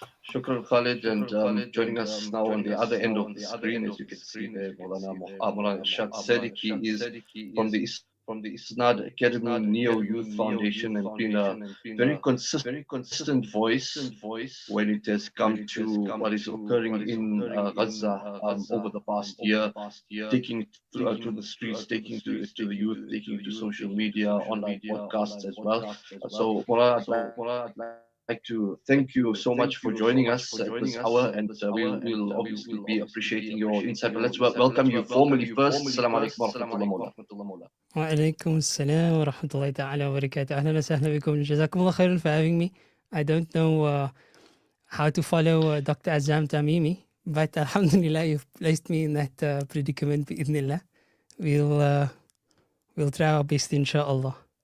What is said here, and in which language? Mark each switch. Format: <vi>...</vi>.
<en>Shukran Khalid, and joining us now on the other end of the screen, as you can see there, Maulana Irshad Sadiki is from the Isnad Academy Neo Youth Foundation, and been a very consistent voice when it has come to what is occurring in Gaza over the past year, taking it to the streets, taking it to the youth, taking it to social media, online podcasts as well. So Maulana, I'd like to thank you so much for joining us at this hour, and we'll obviously be appreciating your insight. But let's welcome you formally first. Assalamu alaikum wa rahmatullah.</en> <ar>وعليكم السلام ورحمة الله تعالى وبركاته. أهلا وسهلا بكم. جزاكم الله خيرا</ar> <en>for having me. I don't know how to follow Dr. Azam Tamimi, but alhamdulillah, you've placed me in that predicament</en> <ar>بإذن الله.</ar> <en>We'll try our best, inshallah.</en>